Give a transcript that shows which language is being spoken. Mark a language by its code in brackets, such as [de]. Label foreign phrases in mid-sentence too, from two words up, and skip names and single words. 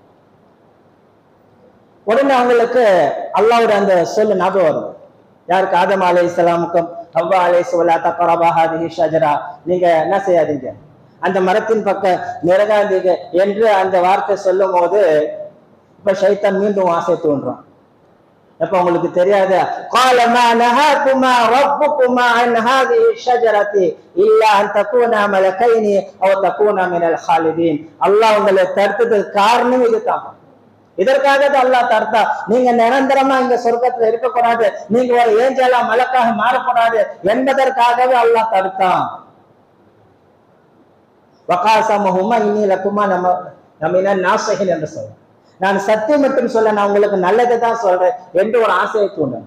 [ta] உடனே அவங்களுக்கு அல்லாஹ்வுடைய அந்த சொல்லு ஞாபகம் வருது. யாருக்கு? ஆதம் அலைஹிஸ்ஸலாமுக்கும் ஹவ்வா அலைஹிஸ்ஸலாம் [ar] تقربا هذه الشجرة, [ta] நீங்க என்ன செய்யாதீங்க, அந்த மரத்தின் பக்கம் நெருங்காதீங்க என்று அந்த வார்த்தை சொல்லும் போது இப்ப ஷைத்தான் மீண்டும் ஆசை தோன்றான். எப்ப உங்களுக்கு தெரியாத [ar] قال ما نهاكما ربكما عن هذه الشجرة الا ان تكونا ملكين او تكونا من الخالدين. [ta] அல்லாஹ் உங்களை தடுத்ததுக்கு காரணம் இதுதான். இதற்காக தான் அல்லாஹ் தடுத்தா, நீங்க நிரந்தரமா இங்க சொர்க்கத்துல இருக்கக்கூடாது, நீங்க ஒரு ஏஞ்சலா மலக்காக மாறக்கூடாது என்பதற்காகவே அல்லாஹ் தடுத்தான். [ar] وقاسمهما إني لكما من الناصحين [ta] என்று சொல்றேன், நான் சத்தியம் மட்டும் சொல்ல, நான் உங்களுக்கு நல்லதை தான் சொல்றேன் என்று ஒரு ஆசையை தூண்டணும்.